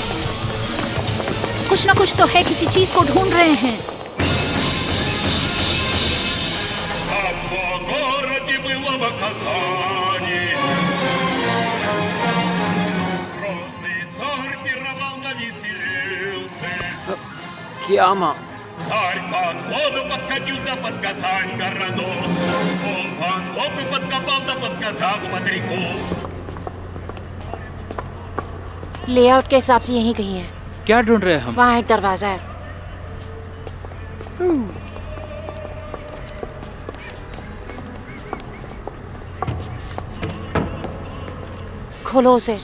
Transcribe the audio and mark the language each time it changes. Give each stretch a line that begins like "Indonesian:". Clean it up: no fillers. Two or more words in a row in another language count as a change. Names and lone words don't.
Hindi: कुछ ना कुछ तो है, किसी चीज को ढूंढ रहे हैं। क्या माँ?
Russian: Царь под воду подкатил да под Казань городок. Он подкопы подкопал да под Казань под реку.
Hindi: लेआउट के हिसाब से यहीं कहीं है। क्या ढूंढ रहे हैं हम? वहाँ एक दरवाजा है। खोलो उसे।